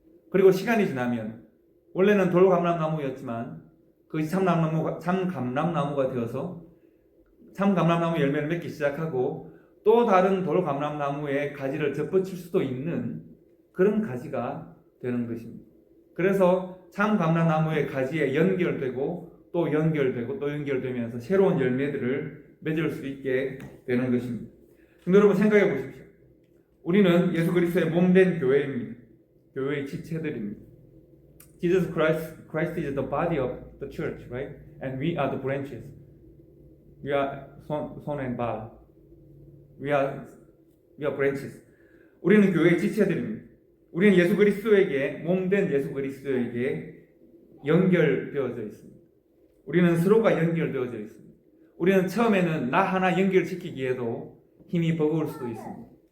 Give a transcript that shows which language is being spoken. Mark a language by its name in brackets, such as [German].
[Korean] 그리고 시간이 지나면 원래는 돌감람나무였지만 그것이 참 감람나무가 되어서 참 감람나무 열매를 맺기 시작하고 또 다른 돌감람나무의 가지를 접붙일 수도 있는 그런 가지가 되는 것입니다. 그래서 참 감람나무의 가지에 연결되고 또 연결되고 또 연결되면서 새로운 열매들을 맺을 수 있게 되는 것입니다. 근데 여러분 생각해 보십시오. 우리는 예수 그리스도의 몸된 교회입니다. 교회의 지체들입니다. [English] Jesus Christ is the body of the church, right? And we are the branches. We are 손 and 발. We are branches. [Korean] 우리는 교회의 지체들입니다. 우리는 예수 그리스도에게, 몸된 예수 그리스도에게 연결되어져 있습니다. 우리는 서로가 연결되어져 있습니다. 우리는 처음에는 나 하나 연결시키기에도 힘이 버거울 수도 있습니다.